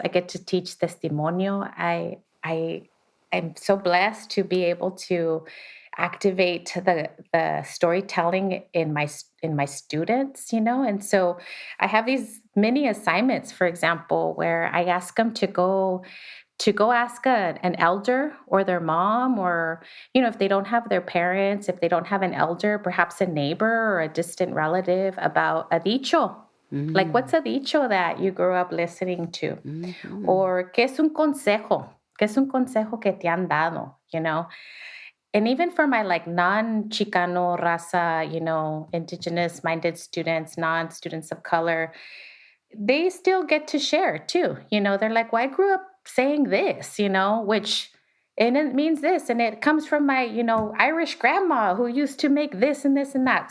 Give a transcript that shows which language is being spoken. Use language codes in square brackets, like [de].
[en] I get to teach testimonio. I'm so blessed to be able to activate the storytelling in my students, and so I have these mini assignments, for example, where I ask them to go ask an elder or their mom, or if they don't have their parents, if they don't have an elder, perhaps a neighbor or a distant relative, about a dicho. Like, what's a dicho that you grew up listening to? [es] Or qué es un consejo? ¿Qué es un consejo que te han dado? [en] And even for my like non-Chicano raza, indigenous minded students, non-students of color, they still get to share too. They're like, well, I grew up saying this, which, and it means this, and it comes from my, Irish grandma who used to make this and this and that.